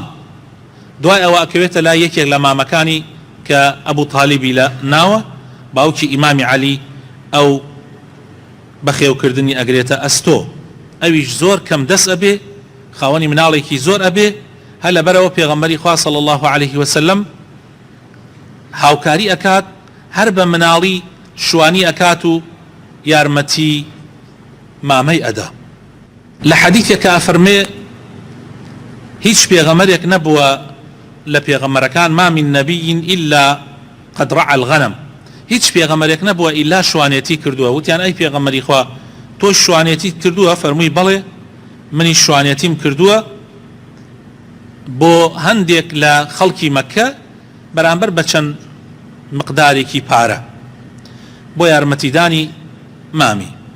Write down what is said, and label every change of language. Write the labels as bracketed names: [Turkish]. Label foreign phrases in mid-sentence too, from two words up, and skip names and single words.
[Central Kurdish] دوای ئەوە ئەکەوێتە لای یەکێک لە مامەکانی کە ئەبوو تالیبی لە ناوە، باوکی ئیمامی عەلی، ئەو بەخێوکردنی ئەگرێتە ئەستۆ، ئەویش زۆر کەم دەست ئەبێ، خاوەنی مناڵێکی زۆر ئەبێ، هەر لەبەرەوە پێغەمبەری خوا [Arabic] صلی الله علیه و سلم [Central Kurdish] هاوکاری ئەکات، هەر بە مناڵی شوانی ئەکات و یارمەتی مامەی ئەدا. لە حەدیثێکە ئەفەرمێ هیچ پێغەمبەرێک نەبووە لە پێغەمبەرەکان [Arabic] ما من نەبی إلا قد رعى الغنم، [Central Kurdish] هیچ پێغەمبەرێک نەبووە ئیلا شوانێتی کردووە. وتیان ئەی پێغەمبەری خوا تۆ شوانێتی کردووە؟ فەرمووی بەڵێ منی شوانێتیم کردووە بۆ هەندێک لە خەڵکی مەککە بەرامبەر بە چەند مقدارێکی پارە بۆ یارمەتیدانی مامی.